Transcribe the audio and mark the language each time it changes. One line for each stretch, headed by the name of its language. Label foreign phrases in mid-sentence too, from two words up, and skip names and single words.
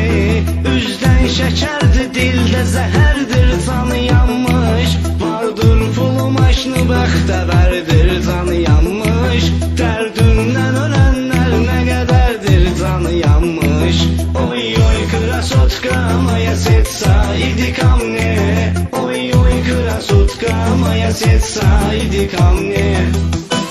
Azerbaijani: Üzdən şəkərdir, dildə zəhərdir, canı yanmış. Vardır pulu maşını, bəxtəvərdir, canı yanmış. Dərdündən ölənlər nə qədərdir, canı yanmış.
Russian: Ой ой красотка моя ситса иди ко мне. Ой ой красотка моя ситса иди ко мне.